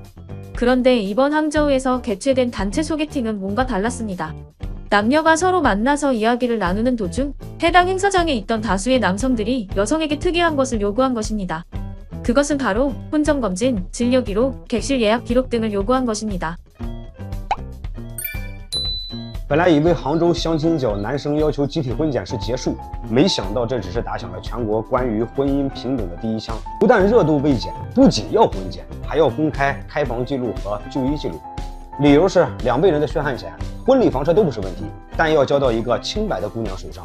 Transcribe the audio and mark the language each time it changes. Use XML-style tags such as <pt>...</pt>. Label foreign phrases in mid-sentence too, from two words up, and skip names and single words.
<ko>그런데 이번 항저우에서 개최된 단체 소개팅은 뭔가 달랐습니다. 남녀가 서로 만나서 이야기를 나누는 도중 해당 행사장에 있던 다수의 남성들이 여성에게 특이한 것을 요구한 것입니다. 그것은 바로 혼전검진, 진료기록, 객실 예약 기록 등을 요구한 것입니다.</ko> <zh>本来以为杭州相亲角男生要求集体婚检是结束，没想到这只是打响了全国关于婚姻平等的第一枪。不但热度未减，不仅要婚检，还要公开开房记录和就医记录。理由是两辈人的血汗钱、婚礼房车都不是问题，但要交到一个清白的姑娘手上。</zh>